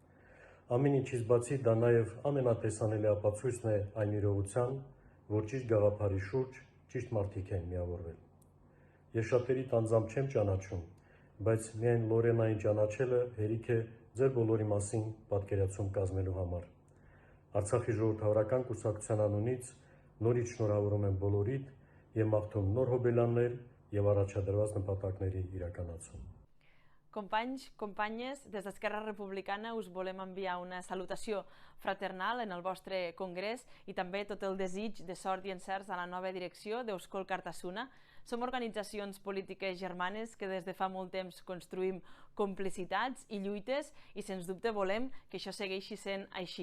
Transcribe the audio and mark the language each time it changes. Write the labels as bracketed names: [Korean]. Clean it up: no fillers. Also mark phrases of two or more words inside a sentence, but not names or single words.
[Armenian] Ամեն ինչից բացի դա նաեւ ամենատեսանելի ապացույցն է այն իրողության, որ ճիշտ գաղափարի շուրջ ճիշտ մարդիկ են միավորվել։ Ես շատերի անձամբ չեմ ճանաչում, բայց միայն Լորենային ճանաչելը հերիք է ձեր բոլորի մասին պատկերացում կազմելու համար։ Արցախի ժողովրդավարական կուսակցության անունից նորից շնորհավորում եմ բոլորիդ եւ մաղթում նոր հոբելյաններ եւ առաջադրված նպատակների իրականացում։ [Catalan] Companys, companyes, des d'Esquerra Republicana us volem enviar una salutació fraternal en el vostre congrés i també tot el desig de sort i encerts a la nova direcció d'Eusko Alkartasuna. Som organitzacions polítiques germanes que des de fa molt temps construïm complicitats i lluites i sens dubte volem que això segueixi sent així.